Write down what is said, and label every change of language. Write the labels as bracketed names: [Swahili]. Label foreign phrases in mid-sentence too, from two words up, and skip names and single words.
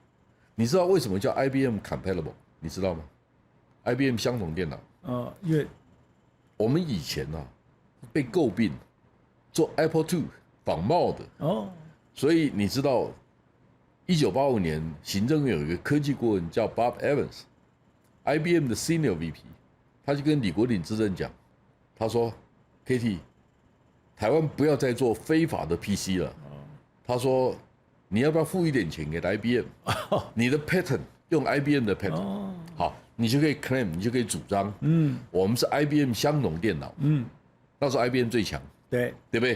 [Chinese] 你知道為什麼叫 IBM Compatible？ 你知道嗎 ？IBM 相同電腦。因為我們以前被詬病做 Apple II 仿冒的。所以你知道，1985年行政院有一個科技顧問叫 Bob Evans，IBM 的 [English] Senior VP， [Chinese] 他就跟李國鼎資政講，他說 ：“KT， 台灣不要再做非法的 PC 了。” 他說：“你要不要付一點錢給 IBM？你的 patent 用 IBM 的 patent， 好，你就可以 claim， 你就可以主張，我們是 IBM 相容電腦，那時候 IBM 最強，對不對？